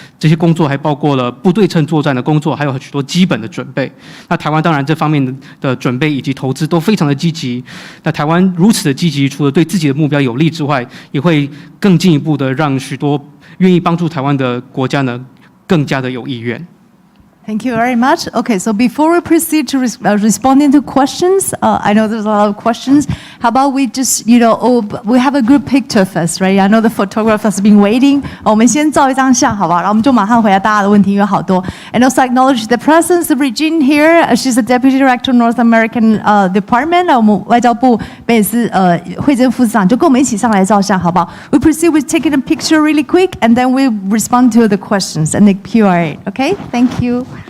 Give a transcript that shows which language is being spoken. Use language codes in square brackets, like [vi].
[zh] 这些工作还包括了不对称作战的工作，还有许多基本的准备。那台湾当然这方面的准备以及投资都非常的积极。那台湾如此的积极，除了对自己的目标有利之外，也会更进一步的让许多愿意帮助台湾的国家呢，更加的有意愿。 [en] Thank you very much. Okay, so before we proceed to responding to questions, I know there's a lot of questions. How about we just, we have a group picture first, right? I know the photographer has been waiting. [zh] 我们先照一张相，好不好？然后我们就马上回答大家的问题，因为好多。 [en] And also acknowledge the presence of Regine here. She's the Deputy Director of North American Department. [zh] 我们外交部北野司惠珍副司长就跟我们一起上来照相，好不好？ [en] We proceed with taking a picture really quick, and then we respond to the questions and the Q&A. Okay? Thank you.